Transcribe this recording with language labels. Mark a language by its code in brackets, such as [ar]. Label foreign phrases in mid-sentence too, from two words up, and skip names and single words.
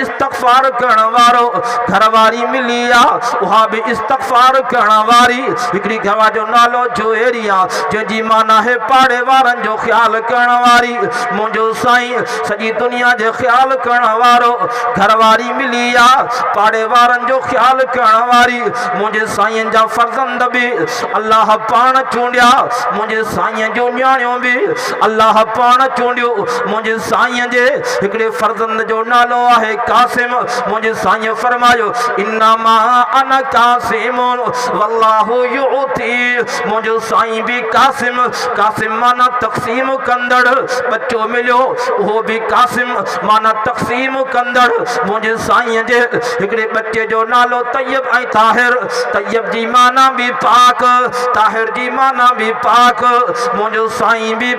[sd] इस्तग़फ़ार करण वारो घरवारी मिली आहे उहा बि इस्तग़फ़ार करण वारी हिकिड़ी घरवार जो नालो जुएरिया जंहिंजी माना है पाड़े वारनि जो ख़्यालु करण वारी मुंहिंजो साईं सॼी दुनिया जो ख़्यालु करण वारो घरवारी मिली आहे पाड़े वारनि जो ख़्यालु करण वारी मुंहिंजे साईं जा फर्ज़ंद बि अल्लाह पाण चूंडिया मुंहिंजे साईं जो न्याणियूं बि अल्लाह पाण चूंडियो मुंहिंजे साईं जे हिकिड़े फर्ज़ंद जो नालो आहे कासिम मुंहिंजे साईं फरमायो [ar] إنما أنا قاسم والله يعطي [sd] मुंहिंजो साईं बि कासिम कासिम माना तक़सीम कंदड़ बच्चो मिलियो उहो बि कासिम माना तक़सीम कंदड़ मुंहिंजे साईं जे हिकिड़े बच्चे जो नालो तैयब ऐं ताहिर तैयब जी माना बि पाक ताहिर जी माना बि पाक मुंहिंजो साईं बि